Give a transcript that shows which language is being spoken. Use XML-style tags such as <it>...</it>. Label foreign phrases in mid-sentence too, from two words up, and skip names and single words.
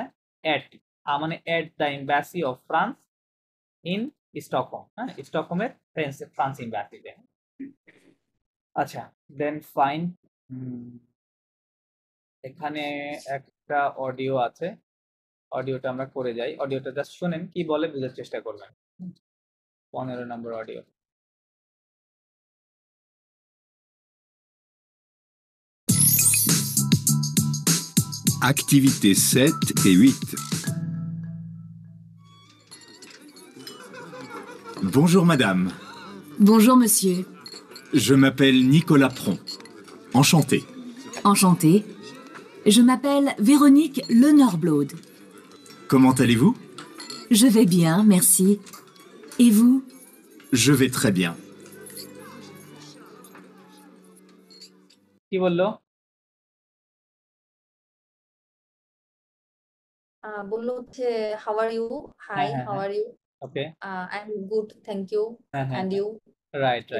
<en>at মানে at the embassy of France in Stockholm,</en> <bn>হ্যাঁ, স্টকহোমের ফ্রান্স এম্বাসিতে।</bn> <en>আচ্ছা, then fine.</en> <bn>এখানে একটা অডিও আছে, অডিওটা আমরা করে যাই। অডিওটা জাস্ট শুনেন, কি বলে বোঝার চেষ্টা করবেন। 15 নম্বর অডিও।</bn> <fr>Activités 7 et 8. Bonjour madame, Bonjour monsieur. je m'appelle Nicolas Pron. Enchanté. Enchantée. Je m'appelle Véronique Lenorblode. Comment allez-vous? Je vais bien, merci. Et vous? Je vais très bien.</fr> <bn>কি বললো? বললো হচ্ছে</bn> <en>how are you, hi, হ্যাঁ, হাউ হ্যাঁ, are you, ওকে, I am good, thank you, হ্যাঁ, হ্যাঁ, and you, right right</en>